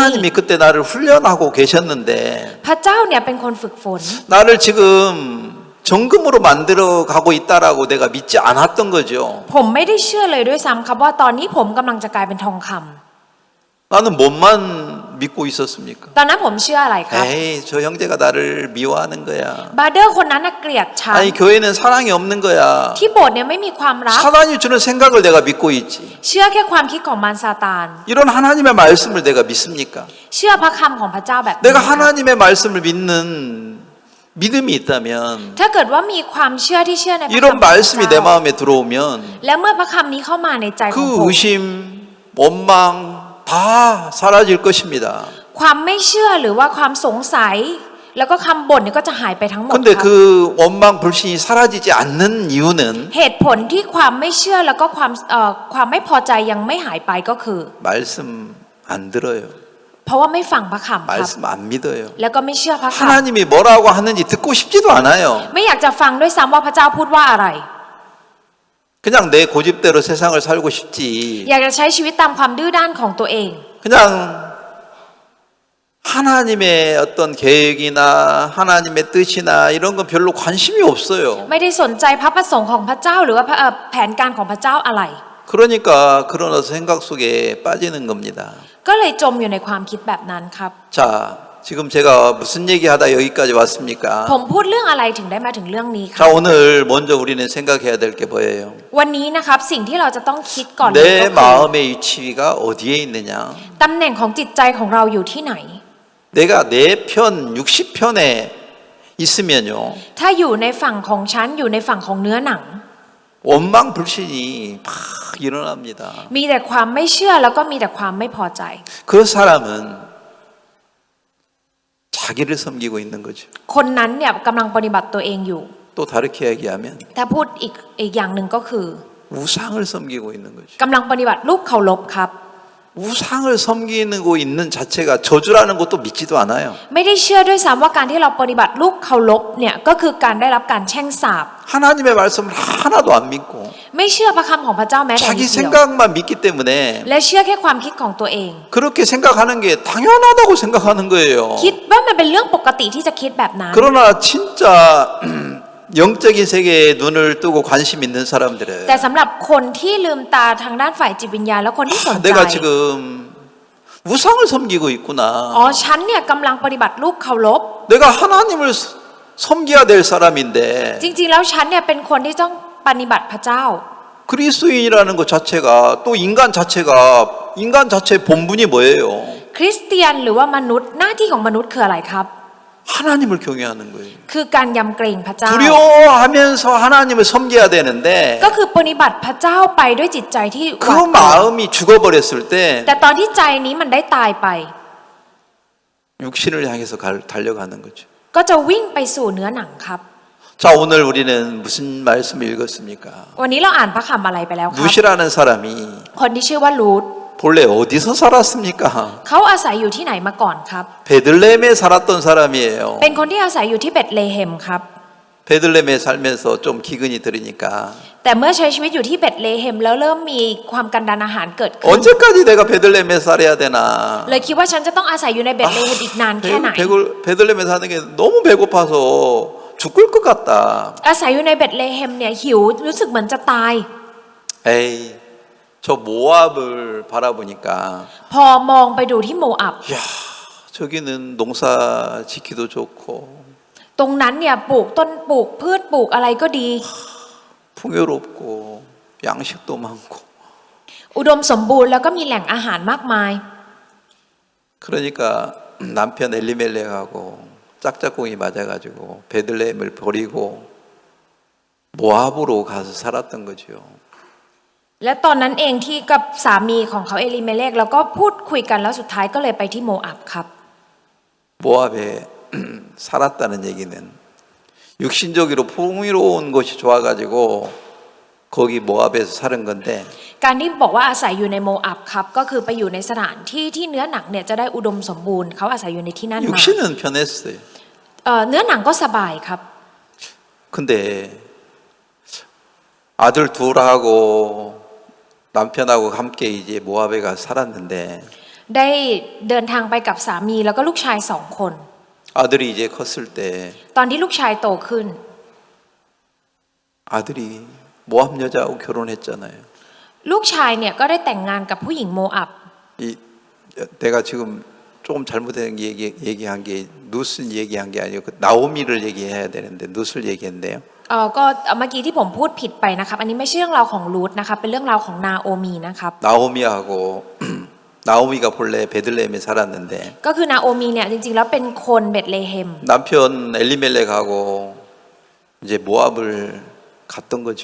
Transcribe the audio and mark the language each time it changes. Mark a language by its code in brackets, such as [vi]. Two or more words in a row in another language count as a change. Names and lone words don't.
[ko] 하나님이 그때 나를 훈련하고 계셨는데 [th] พระเจ้าเนี่ยเป็นคนฝึกฝน [ko] 나를 지금 정금으로 만들어 가고 있다라고 내가 믿지 않았던 거죠. [th] ผมไม่ได้เชื่อเลยด้วยซ้ำครับว่าตอนนี้ผมกำลังจะกลายเป็นทองคำ [ko] 나는 뭐만 믿고 있었습니까? [th] ตอนนั้นผมเชื่ออะไรครับ [ko] 에이, 저 형제가 나를 미워하는 거야. [th] บาร์เดอร์คนนั้นน่ะเกลียดฉัน [ko] 아니, 교회는 사랑이 없는 거야. [th] ที่โบสถ์เนี่ยไม่มีความรัก [ko] 사단이 주는 생각을 내가 믿고 있지. [th] เชื่อแค่ความคิดของมารซาตาน [ko] 이런 하나님의 말씀을 내가 믿습니까? [th] เชื่อพระคำของพระเจ้าแบบนี้ [ko] 내가 [th] ครับ [ko] 하나님의 말씀을 믿는 믿음이 있다면 [th] ถ้าเกิดว่ามีความเชื่อที่เชื่อในพระคำของ [ko] 이런 [th] พระ [ko] 말씀이 내 [th] เจ้า [ko] 마음에 들어오면 [th] และเมื่อพระคำนี้เข้ามาในใจของ [ko] 그 [th] ผม [ko] 의심, 원망 다 사라질 것입니다. [th] ความไม่เชื่อหรือว่าความสงสัย แล้วก็คำบ่นเนี่ยก็จะหายไปทั้งหมด [ko] 근데 [th] ครับ [ko] 그 원망, 불신이 사라지지 않는 이유는 [th] เหตุผลที่ความไม่เชื่อแล้วก็ความไม่พอใจยังไม่หายไปก็คือ [ko] 말씀 안 들어요. [th] เพราะว่าไม่ฟังพระคำครับ [ko] 말씀 안 믿어요. [th] แล้วก็ไม่เชื่อพระค [ko] 하나님이 뭐라고 하는지 듣고 싶지도 않아요. [th] ำไม่อยากจะฟังด้วยซ้ำว่าพระเจ้าพูดว่าอะไร [ko] 그냥 내 고집대로 세상을 살고 싶지. [th] อยากจะใช้ชีวิตตามความดื้อด้านของตัวเอง [ko] 그냥 하나님의 어떤 계획이나 하나님의 뜻이나 이런 건 별로 관심이 없어요. [th] ไม่ได้สนใจพระประสงค์ของพระเจ้าหรือว่าแผนการของพระเจ้าอะไร [ko] 그러니까 그런 생각 속에 빠지는 겁니다. [th] ก็เลยจมอยู่ในความคิดแบบนั้นครับ [ko] 자, 지금 제가 무슨 얘기하다 여기까지 왔습니까? [th] ผมพูดเรื่องอะไรถึงได้มาถึงเรื่องนี้ครั [ko] 자, 오늘 먼저 우리는 생각해야 될 게 뭐예요? [th] วันนี้นะครับสิ่งที่เราจะต้องคิดก่อนเลย [ko] 내 [th] ก็คือ [ko] 마음의 위치가 어디에 있느냐? [th] ตำแหน่งของจิตใจของเราอยู่ที่ไหน [ko] 내가 내 편, 60편에 있으면요. [th] ถ้าอยู่ในฝั่งของฉันอยู่ในฝั่งของเนื้อหนัง [ko] 원망 불신이 막 일어납니다. [th] มีแต่ความไม่เชื่อแล้วก็มีแต่ความไม่พอใจ [ko] 그 사람은 자기를 섬기고 있는 거죠. [th] คนนั้นเนี่ยกำลังปฏิบัติตัวเองอยู่ [ko] 또 다르게 얘기하면 [th] ถ้าพูดอีกอย่างหนึ่งก็คือ [ko] 우상을 섬기고 있는 거죠. [th] กำลังปฏิบัติรูปเคารพครับ [ko] 우상을 섬기고 있는 자체가 저주라는 것도 믿지도 않아요. [th] ไม่ได้เชื่อด้วยซ้ำว่าการที่เราปฏิบัติรูปเคารพเนี่ยก็คือการได้รับการแช่งสาป [ko] 하나님의 말씀을 하나도 안 믿고 [th] ไม่เชื่อพระคำของพระเจ้าแม้แต่ [ko] 자기 [th] นิดเดียว [ko] 생각만 믿기 때문에 [th] และเชื่อแค่ความคิดของตัวเอง [ko] 그렇게 생각하는 게 당연하다고 생각하는 거예요. [th] คิดว่ามันเป็นเรื่องปกติที่จะคิดแบบนั้น [ko] 그러나 진짜 영적인 세계에 눈을 뜨고 관심 있는 사람들은 [th] แต่สำหรับคนที่ลืมตาทางด้านฝ่ายจิตวิญญาณและคนที่สนใจ [ko] 내가 지금 우상을 섬기고 있구나. [th] อ๋อฉันเนี่ยกำลังปฏิบัติรูปเคารพ [ko] 내가 하나님을 섬겨야 될 사람인데 [th] จริงๆแล้วฉันเนี่ยเป็นคนที่ต้องปฏิบัติพระเจ้า [ko] 그리스도인이라는 것 자체가 또 인간 자체의 본분이 뭐예요? [th] คริสเตียนหรือว่ามนุษย์หน้าที่ของมนุษย์คืออะไรครับ [ko] 하나님을 경외하는 거예요. [th] คือการยำเกรงพระเจ้า [ko] 두려워하면서 하나님을 섬겨야 되는데 [th] ก็คือปฏิบัติพระเจ้าไปด้วยจิตใจที่หวาด [ko] 그 [th] กลัว [ko] 마음이 죽어버렸을 때 [th] แต่ตอนที่ใจนี้มันได้ตายไป [ko] 육신을 향해서 달려가는 거죠. [th] ก็จะวิ่งไปสู่เนื้อหนังครับ [ko] 자, 오늘 우리는 무슨 말씀을 읽었습니까? [th] วันนี้เราอ่านพระคำอะไรไปแล้วครับ [ko] 루시라는 사람이 [th] คนที่ชื่อว่ารูธ [ko] 본래 어디서 살았습니까? [th] เขาอาศัยอยู่ที่ไหนมาก่อนครับ [ko] 베들레헴에 살았던 사람이에요. [th] เป็นคนที่อาศัยอยู่ที่เบธเลเฮมครับ [ko] 베들레헴에 살면서 좀 기근이 들으니까 [th] แต่เมื่อใช้ชีวิตอยู่ที่เบธเลเฮมแล้วเริ่มมีความกันดารอาหารเกิดขึ้น [ko] 언제까지 내가 베들레헴에 살아야 되나? [th] เลยคิดว่าฉันจะต้องอาศัยอยู่ในเบธเลเฮมอีกนานแค่ไหน [ko] 베들레헴에 사는 게 너무 배고파서 죽을 것 같다. [th] อาศัยอยู่ในเบธเลเฮมเนี่ยหิวรู้สึกเหมือนจะตาย [ko] 에이, 저 모압을 바라보니까 [th] พอมองไปดูที่โมอับ [ko] 야, 저기는 농사 짓기도 좋고 [th] ตรงนั้นเนี่ยปลูกต้นปลูกพืชปลูกอะไรก็ดี [ko] 풍요롭고 양식도 많고 [th] อุดมสมบูรณ์แล้วก็มีแหล่งอาหารมากมาย [ko] 그러니까 남편 엘리멜렉하고 짝짝꿍이 맞아가지고 베들레헴을 버리고 모압으로 가서 살았던 거죠. [th] และตอนนั้นเองที่กับสามีของเขาเอลิเมเลกแล้วก็พูดคุยกันแล้วสุดท้ายก็เลยไปที่โมอับครับ [ko] 모압에 살았다는 얘기는 육신적으로 풍요로운 곳이 좋아가지고 거기 모압에서 사는 건데 [th] การที่บอกว่าอาศัยอยู่ในโมอับครับก็คือไปอยู่ในสถานที่ที่เนื้อหนังเนี่ยจะได้อุดมสมบูรณ์เขาอาศัยอยู่ในที่นั่นมา [ko] 육신은 편했어요. [th] เนื้อหนังก็สบายครับ [ko] 근데 아들 둘하고 남편하고 함께 이제 모압에 가서 살았는데 [th] ได้เดินทางไปกับสามีแล้วก็ลูกชาย2 คน [ko] 아들이 이제 컸을 때 [th] ตอนที่ลูกชายโตขึ้น [ko] 아들이 모압 여자하고 결혼했잖아요. [th] ลูกชายเนี่ยก็ได้แต่งงานกับผู้หญิงโมอับ [ko] 이 내가 지금 조금 잘못된 얘기한 게 누스 얘기한 게 아니고 그 나오미를 얘기해야 되는데 누스를 얘기했네요. [th] ก็เมื่อกี้ที่ผมพูดผิดไปนะครับ อันนี้ไม่ใช่เรื่องราวของรูทนะครับเป็นเรื่องราวของนาโอมีนะครับ [ko] 나오미하고 나오미가 본래 베들레헴에 살았는데 [th] ก็คือนาโอมีเนี่ยจริงๆแล้วเป็นคนเบธเลเฮม [ko] 남편 엘리멜렉하고 이제 모압을 갔던 거죠.